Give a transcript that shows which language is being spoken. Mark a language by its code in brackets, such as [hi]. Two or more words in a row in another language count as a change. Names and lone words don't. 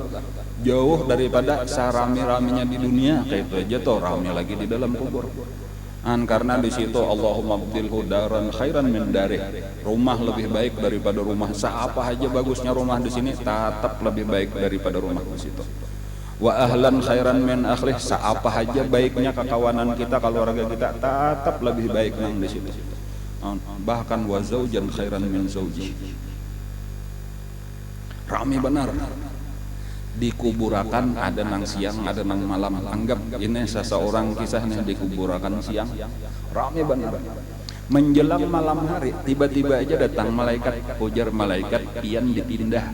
[bjn] Jauh daripada sarami-raminya di dunia kayak itu aja tuh rami lagi di dalam kubur. Karena di situ [ar] Allahumma abdilhu daran khairan min darih. [bjn] Rumah lebih baik daripada rumah. Seapa aja bagusnya rumah di sini tetap lebih baik daripada rumah di situ. [ar] Wa ahlan khairan min akhlih. [bjn] Seapa aja baiknya kekawanan kita keluarga kita tetap lebih baik nang di situ. [ar] Bahkan wa zaujan khairan min zauji. [bjn] Rami benar. Dikuburakan ada nang siang ada nang malam. Anggap ini seseorang kisahnya dikuburakan siang. Rami benar. Menjelang malam hari tiba-tiba aja datang malaikat, ujar malaikat pian dipindah.